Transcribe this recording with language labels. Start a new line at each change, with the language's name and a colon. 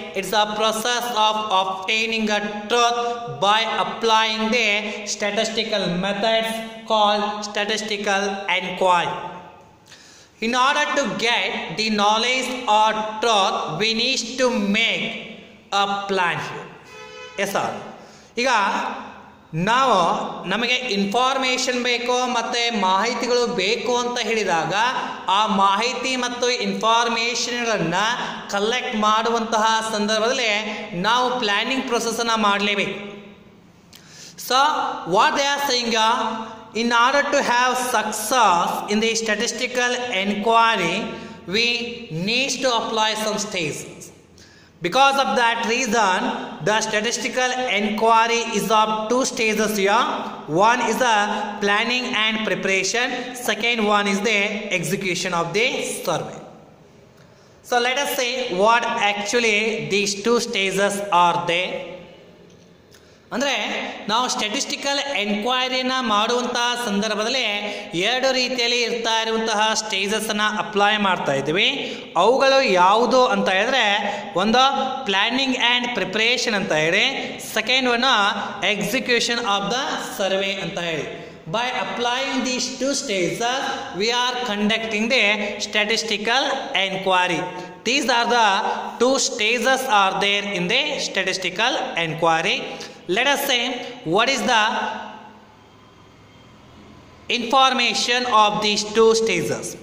English: It's a process of obtaining a truth by applying the statistical methods called statistical inquiry. In order to get the knowledge or truth, we need to make a plan here. Yes sir.
Kannada: ಈಗ ನಾವು ನಮಗೆ information ಬೇಕು ಮತ್ತು ಮಾಹಿತಿಗಳು ಬೇಕು ಅಂತ ಹೇಳಿದಾಗ ಆ ಮಾಹಿತಿ ಮತ್ತು ಇನ್ಫಾರ್ಮೇಷನ್ಗಳನ್ನು ಕಲೆಕ್ಟ್ ಮಾಡುವಂತಹ ಸಂದರ್ಭದಲ್ಲಿ ನಾವು ಪ್ಲಾನಿಂಗ್ ಪ್ರೊಸೆಸನ್ನು ಮಾಡಲೇಬೇಕು.
English: So what they are saying, in order to have success in the statistical inquiry, we need to apply some stages. Because of that reason, the statistical inquiry is of two stages here. One is the planning and preparation. Second one is the execution of the survey. So let us see what actually these two stages are there.
Kannada: ಅಂದರೆ ನಾವು statistical ಎನ್ಕ್ವೈರಿನ ಮಾಡುವಂತಹ ಸಂದರ್ಭದಲ್ಲಿ ಎರಡು ರೀತಿಯಲ್ಲಿ ಇರ್ತಾ ಇರುವಂತಹ ಸ್ಟೇಜಸ್ಸನ್ನು apply ಮಾಡ್ತಾ ಇದ್ದೀವಿ. ಅವುಗಳು ಯಾವುದು ಅಂತ ಹೇಳಿದ್ರೆ, ಒಂದು
English: planning and preparation
Kannada: ಅಂತ ಹೇಳಿ,
English: second one execution of the survey
Kannada: ಅಂತ ಹೇಳಿ.
English: By applying these two stages, we are conducting the statistical inquiry. These are the two stages are there in the statistical inquiry. Let us say what is the information of these two stages.